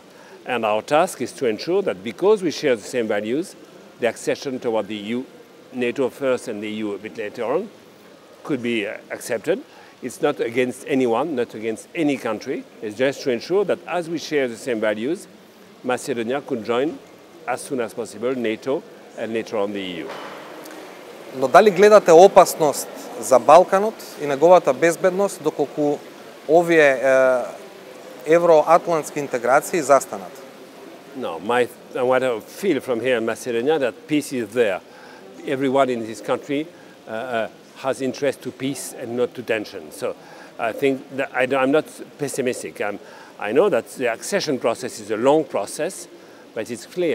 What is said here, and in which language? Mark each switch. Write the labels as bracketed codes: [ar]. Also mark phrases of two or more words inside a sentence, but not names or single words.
[en] And our task is to ensure that because we share the same values, the accession toward the EU, NATO first and the EU a bit later on, could be accepted. It's not against anyone, not against any country. It's just to ensure that as we share the same values, Macedonia could join as soon as possible NATO and later on the EU. [mk] Но дали гледате опасност за Балканот и неговата безбедност доколку овие евроатлантски интеграции застанат? [en] No, what I feel from here in Macedonia that peace is there. Everyone in this country has interest to peace and not to tension. So I think that I'm not pessimistic. I know that the accession process is a long process, but it's clear.